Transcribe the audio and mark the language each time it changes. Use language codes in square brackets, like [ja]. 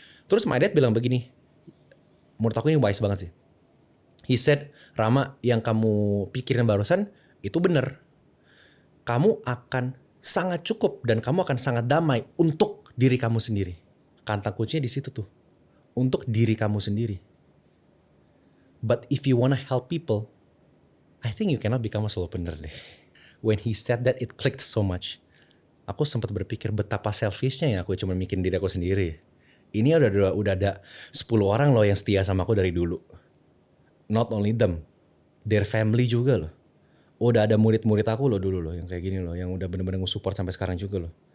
[id] Terus [en] my dad [id] bilang begini, menurut aku ini wise banget sih. [en] He said, [id] Rama, yang kamu pikirin barusan itu bener. Kamu akan sangat cukup dan kamu akan sangat damai untuk diri kamu sendiri. Kata kuncinya di situ tuh, untuk diri kamu sendiri. [en] But if you wanna help people, I think you cannot become a solopreneur [id] deh. [en] When he said that, it clicked so much. [id] Aku sempat berpikir betapa selfishnya ya aku cuma mikirin diri aku sendiri. Ini udah ada 10 orang loh yang setia sama aku dari dulu. [en] Not only them, their family [id] juga loh. Udah ada murid-murid aku loh dulu loh yang kayak gini loh, yang udah bener-bener nge-support sampai sekarang juga loh.